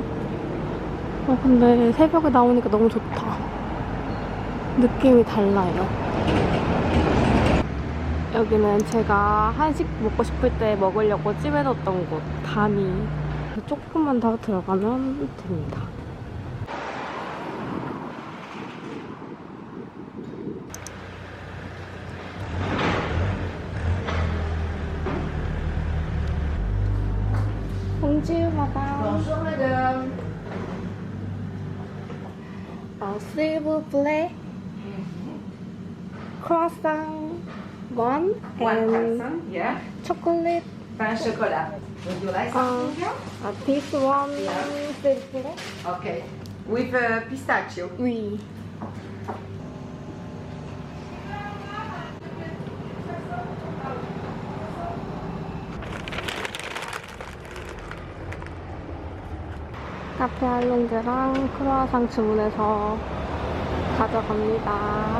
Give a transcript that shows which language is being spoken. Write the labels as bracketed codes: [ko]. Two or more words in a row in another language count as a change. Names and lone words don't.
[ko] 근데 새벽에 나오니까 너무 좋다. 느낌이 달라요. 여기는 제가 한식 먹고 싶을 때 먹으려고 찜해뒀던 곳, 다미. 조금만 더 들어가면 됩니다. [fr] Bonjour madame. Bonjour madame. S'il vous plaît. [en] Croissant one One and person, yeah. chocolate. [fr] Pain chocolat. [en] Would you like something else? This one, Yeah. [fr] s'il vous plaît. [en] Okay. With pistachio. [fr] Oui. [ko] 카페 할렌드랑 크루아상 주문해서 가져갑니다.